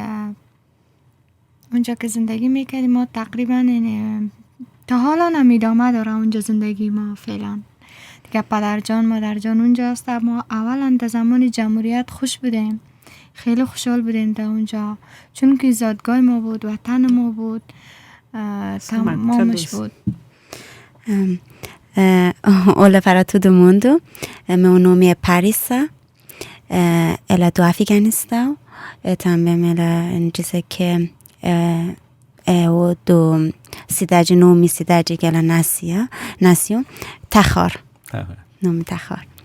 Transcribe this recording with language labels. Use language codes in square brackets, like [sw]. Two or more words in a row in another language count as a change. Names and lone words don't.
[fa] اونجا که زندگی میکردیم ما تقریبا تا حالا هم ادامه داره اونجا زندگی ما فعلا دیگه. پدرجان مادرجان اونجا هست. ما اولا در زمان جمهوریت خوش بودیم، خیلی خوشحال بودیم در اونجا، چون که زادگاه ما بود، وطن ما بود، تمامش بود. [pt] Olha, para todo mundo, meu nome é Parisa, ela é do Afeganistão, também ela disse que é o do cidade que ela nasceu, Takhar, nome Takhar.